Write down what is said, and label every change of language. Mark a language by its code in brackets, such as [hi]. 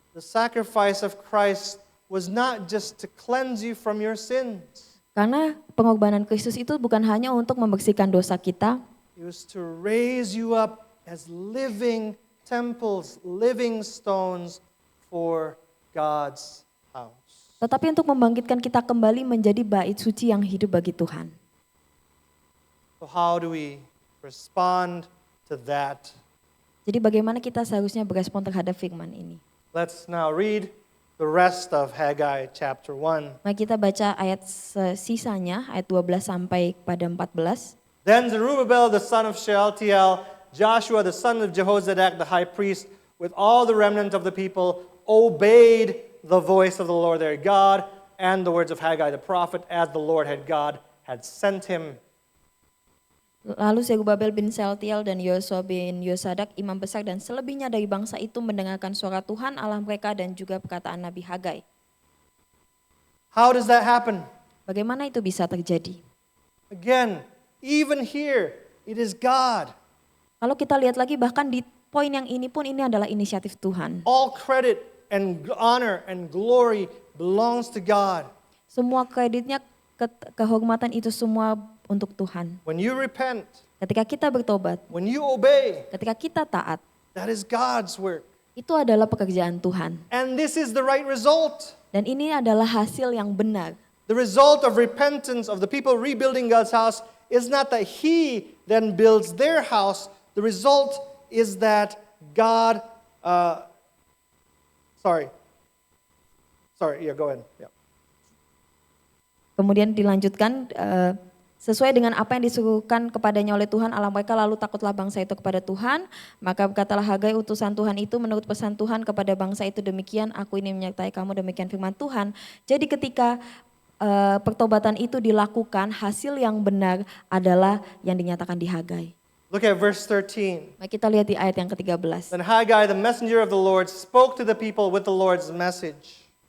[en] The sacrifice of Christ was not just to cleanse you from your sins. [id] Karena pengorbanan Kristus itu bukan hanya untuk membersihkan dosa kita, [en] It was to raise you up as living temples, living stones for God's house. [id] tetapi untuk membangkitkan kita kembali menjadi bait suci yang hidup bagi Tuhan. [en] So how do we respond to that? [id] Jadi bagaimana kita seharusnya berespon terhadap firman ini? [en] Let's now read the rest of Haggai chapter 1. [id] Mari kita baca ayat sisanya, ayat 12 sampai pada 14. [en] Then Zerubbabel the son of Shealtiel, Joshua the son of Jehozadak the high priest, with all the remnant of the people, obeyed the voice of the Lord their God and the words of Haggai the prophet, as the Lord God had sent him. [id] Lalu Zerubabel bin Shealtiel dan Yosua bin Yosadak, imam besar dan selebihnya dari bangsa itu mendengarkan suara Tuhan Allah mereka dan juga perkataan Nabi Hagai. [en] How does that happen? [id] Bagaimana itu bisa terjadi? [en] Again, even here, it is God. [id] Kalau kita lihat lagi bahkan di poin yang ini pun ini adalah inisiatif Tuhan. [en] All credit and honor and glory belongs to God. [id] Semua kreditnya, kehormatan itu semua untuk Tuhan. [en] When you repent, [id] Ketika kita bertobat, [en] when you obey, [id] ketika kita taat, [en] that is God's work. [id] itu adalah pekerjaan Tuhan. [en] And this is the right result. [id] Dan ini adalah hasil yang benar. [en] The result of repentance of the people rebuilding God's house is not that He then builds their house. The result is that God, go ahead. Yeah. [id] Kemudian dilanjutkan, sesuai dengan apa yang disuruhkan kepadanya oleh Tuhan Allah mereka, lalu takutlah bangsa itu kepada Tuhan. Maka berkatalah Hagai utusan Tuhan itu menurut pesan Tuhan kepada bangsa itu, demikian aku ini menyertai kamu, demikian firman Tuhan. Jadi ketika pertobatan itu dilakukan, hasil yang benar adalah yang dinyatakan di Hagai. [en] Look at verse 13. [id] Mari kita lihat di ayat yang ke-13. [en] Then Haggai, the messenger of the Lord, spoke to the people with the Lord's message.